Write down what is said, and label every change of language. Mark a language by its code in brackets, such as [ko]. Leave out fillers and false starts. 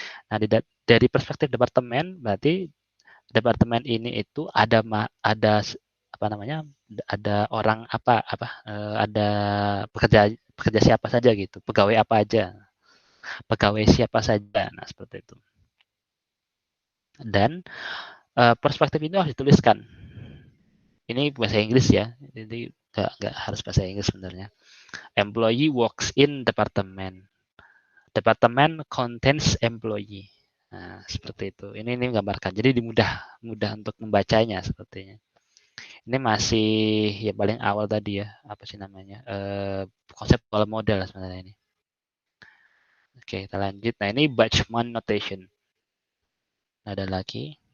[id] Nah, dari perspektif departemen, berarti departemen ini itu ada apa namanya, ada orang ada pekerja siapa saja gitu, pegawai apa aja, pegawai siapa saja. Nah, seperti itu. Dan perspektif itu harus dituliskan. Ini bahasa Inggris ya, jadi nggak harus bahasa Inggris sebenarnya. [en] Employee works in department. Department contains employee. [id] Nah, seperti itu. Ini menggambarkan. Jadi mudah untuk membacanya sepertinya. Ini masih ya paling awal tadi ya, apa sih namanya? Konsep model sebenarnya ini. Oke, kita lanjut. Nah, ini Batchman notation. Ada lagi.